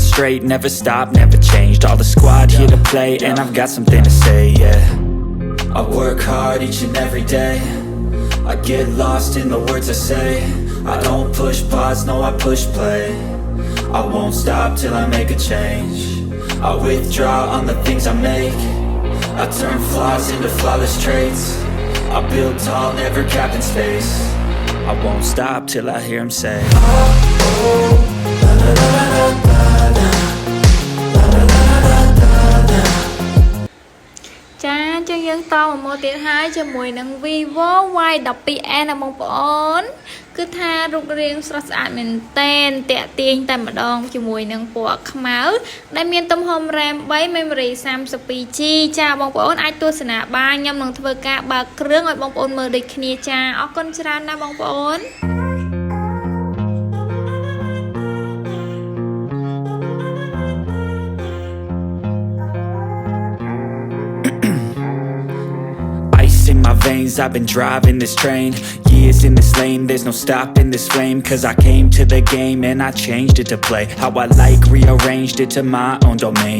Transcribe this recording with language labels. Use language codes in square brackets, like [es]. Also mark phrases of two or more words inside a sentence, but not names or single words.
[en] straight, never stopped, never changed all the squad here to play and I've got something to say, yeah I work hard each and every day I get lost in the words I say I don't push pause, no I push play I won't stop till I make a change I withdraw on the things I make I turn flaws into flawless traits I build tall, never capped in space I won't stop till I hear him say [km] ចាអញ្ចឹងយើងតមកម៉ូដទៀតហើយជាមួយនឹង Vivo Y12s ណាបងប្អូនគឺថារូបរាងស្រស់ស្អាតមែនតែនតាក់ទាញតែម្ដងជាមួយនឹងពណ៌ខ្មៅដែលមានទំហំ RAM 3 Memory 32GB ចាបងប្អូនអាចទស្សនាបានខ្ញុំនឹងធ្វើការបើកគ្រឿងឲ្យបងប្អូនមើលដូចគ្នាចាអរគុណច្រើនណាស់បងប្អូន [en] In my veins, I've been driving this train. Years in this lane, there's no stopping this flame. Cause I came to the game and I changed it to play how I like, rearranged it to my own domain.